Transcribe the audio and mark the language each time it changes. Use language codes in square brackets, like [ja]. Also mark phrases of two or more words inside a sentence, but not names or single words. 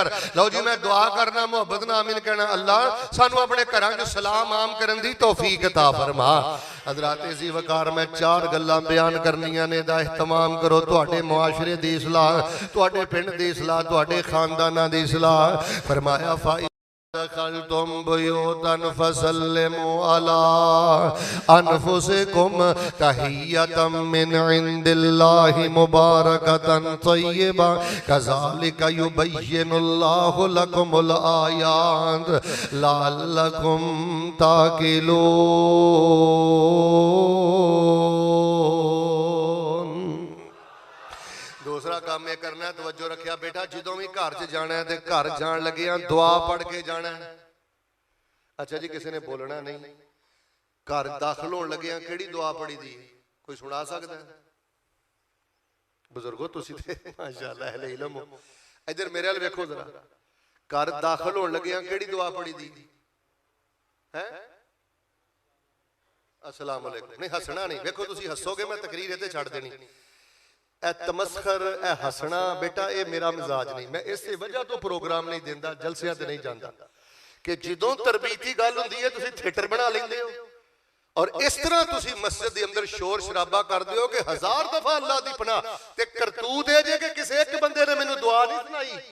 [pa] لو جی میں دعا کرنا، محبت نال آمین کہنا، اللہ سانوں اپنے گھراں چ سلام عام کرن دی توفیق عطا فرما. حضرات عزیز وقار میں چار گلاں بیان کرنیاں نے، دا اہتمام کرو. تہاڈے معاشرے دی اصلاح، تہاڈے پنڈ دی اصلاح، تہاڈے خانداناں دی اصلاح. [ar] فرمایا دخلتم بيوتا فسلموا على أنفسكم تحية من عند الله مباركة طيبة كذلك يبين الله لكم الآيات لعلكم تعقلون. [ur] دوسرا کام یہ کرنا ہے, [pa] توجہ رکھیا بیٹا، جدوں بھی گھر چ جانا ہے تو گھر جان لگے دعا پڑھ کے جانا ہے. اچھا جی کسی نے بولنا نہیں، گھر داخل ہونے لگے کیہڑی دعا پڑھی دی کوئی سنا سکدا ہے? بزرگو تسی تے ماشاءاللہ اہل علم ہو. ادھر میرے ول ویکھو ذرا، گھر داخل ہونے لگے کیہڑی دعا پڑھی دی ہے? [ar] السلام عليكم. [pa] نہیں ہسنا نہیں، ویکھو تسی ہسو گے میں تقریر ایتھے چھڈ دینی۔ اے تمسخر اے ہسنا بیٹا یہ میرا مزاج نہیں. میں اس وجہ توں پروگرام نہیں دیندا، جلسیاں تے نہیں جاندا کہ جدوں تربیتی گل ہندی ہے تسیں تھیٹر بنا لیندے ہو اور اس طرح تسیں مسجد دے اندر شور شرابا کردے ہو کہ ہزار دفعہ اللہ دی پناہ تے کرتوت ہے جے کہ کسی اک بندے نے مینوں دعا نہیں سنائی.